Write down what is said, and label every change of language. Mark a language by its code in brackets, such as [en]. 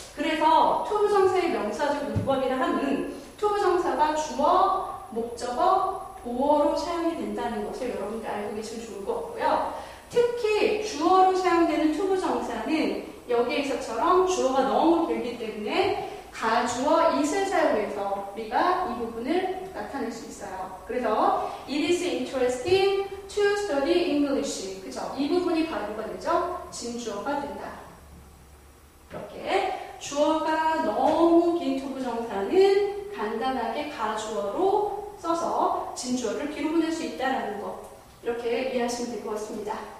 [ko] 그래서 투부정사의 명사적 문법이라 함은 투부정사가 주어, 목적어, 보어로 사용이 된다는 것을 여러분들 알고 계시면 좋을 것 같고요. 특히 주어로 사용되는 투부정사는 여기에서처럼 주어가 너무 길기 때문에 가주어 it을 사용해서 우리가 이 부분을 나타낼 수 있어요. 그래서 [en] it is interesting to study English. [ko] 그죠? 이 부분이 바로 뭐가 되죠? 진주어가 된다. 이렇게 주어가 너무 긴 투부정사는 간단하게 가주어로 써서 진주어를 뒤로 보낼 수 있다라는 거. 이렇게 이해하시면 될 것 같습니다.